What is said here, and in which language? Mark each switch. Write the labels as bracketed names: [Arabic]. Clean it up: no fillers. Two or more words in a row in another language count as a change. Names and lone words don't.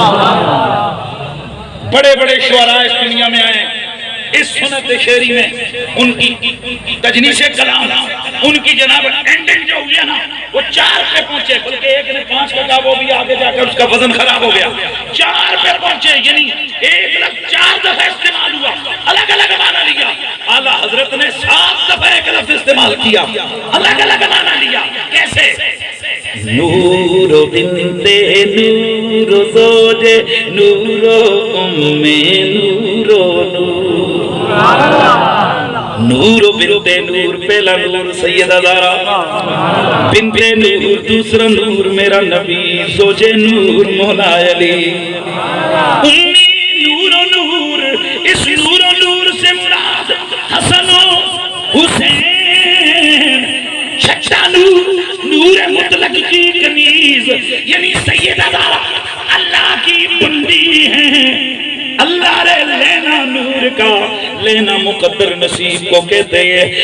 [Urdu] بڑے بڑے شعراء اس دنیا میں آئے، اس سنت شعری میں ان کی تجنیس کلام، ان کی جناب اینڈنگ جو ہوئی ہے نا وہ 4 پہ پہنچے، بلکہ ایک نے 5 کا کہا وہ بھی آگے جا کر اس کا وزن خراب ہو گیا، 4 پہ پہنچے، یعنی 1 لفظ 4 دفعہ استعمال ہوا، الگ الگ معنی لیا۔ اعلیٰ حضرت نے 7 دفعہ ایک لفظ استعمال کیا، الگ الگ معنی لیا۔ کیسے؟ [Arabic] نور بنت نور زوج نور ام نور نور، نور بنت نور [Urdu] پہلا نور سیدہ زہرا، [Arabic] بنت نور [Urdu] دوسرا نور میرا نبی [Arabic] زوج نور [Urdu] مولا علی، امی نور و نور، اس نور و نور سے مراد حسن و حسین، شکشا نور، نور مطلق کی کنیز، یعنی سیدہ زہرا اللہ کی بندی ہیں، اللہ رے لینا نور کا، لینا مقدر نصیب کو کہتے ہیں۔